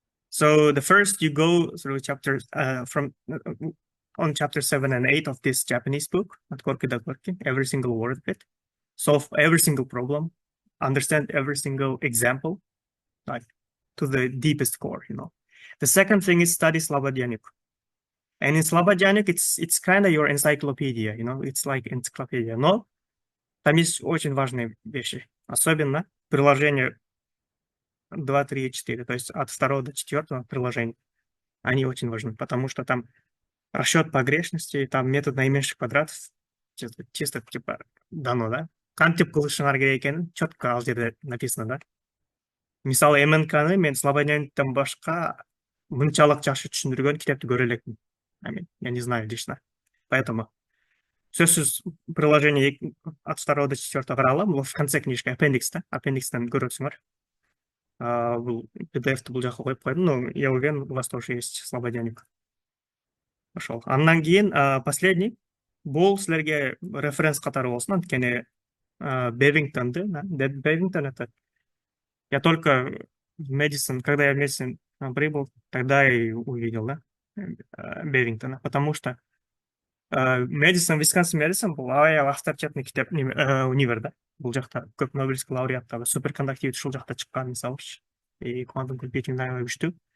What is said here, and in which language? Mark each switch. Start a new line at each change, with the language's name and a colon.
English: So the first you go through chapters from on chapter 7 and 8 of this Japanese book, every single word of it, solve every single problem, understand every single example, like to the deepest core, you know. The second thing is study Slobodianik. And in Slobodianik, it's kind of your encyclopedia, you know, it's like encyclopedia.
Russian: Но там есть очень важные вещи, особенно приложения 2, 3 и 4, то есть от 2 до 4 приложения. Они очень важны, потому что там расчет погрешности, там метод наименьших квадратов, чисто типа дано, да?
Kazakh: Қантип қылышыңар керек екенін
Russian: четко
Kazakh: ал жерде
Russian: написано,
Kazakh: да?
Kyrgyz: Мысалы, МНК-ны мен Слободяниктен башка мынчалык жакшы түшүндүргөн китепти көрө элекмин.
Russian: Я не знаю лично. Поэтому
Kyrgyz: сөзсүз
Russian: приложение от 2 до 4 каралам, в конце книжки аппендикс, да?
Kyrgyz: Аппендикстен көрөсүңөр. Бул PDF-ти бул жака коюп койдум,
Russian: но я уверен, у вас тоже есть
Kyrgyz: Слободяник.
Russian: Пошел.
Kyrgyz: Андан кийин последний бул силерге референс катары болсун, анткени
Russian: Бевингтонду, Бевингтон это я только в Мэдисон, когда я в Мэдисон прибыл, тогда я и увидел, да, Бевингтона, потому что Мэдисон, Висконсин Мэдисон
Kyrgyz: бул аябай авторитетный китеп универ,
Russian: да,
Kyrgyz: бул жакта көп Нобелевский лауреаттар, суперкондуктивити ушул жакта чыккан, мисалычы,
Russian: и квантум компьютинг
Kyrgyz: аябай күчтүү.